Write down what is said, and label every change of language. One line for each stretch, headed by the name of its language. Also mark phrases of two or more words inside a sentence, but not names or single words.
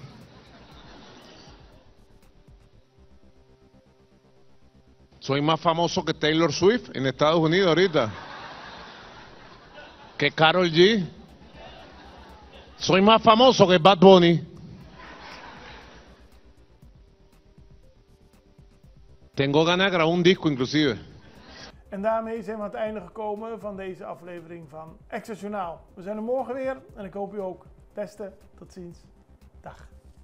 Spanish: Soy más famoso que Taylor Swift en Estados Unidos ahorita. Que Karol G. Soy más famoso que Bad Bunny. Tengo ganas de grabar un disco inclusive.
Dutch: En daarmee zijn we aan het einde gekomen van deze aflevering van Extra Journaal. We zijn er morgen weer en ik hoop u ook. Beste, tot ziens. Dag.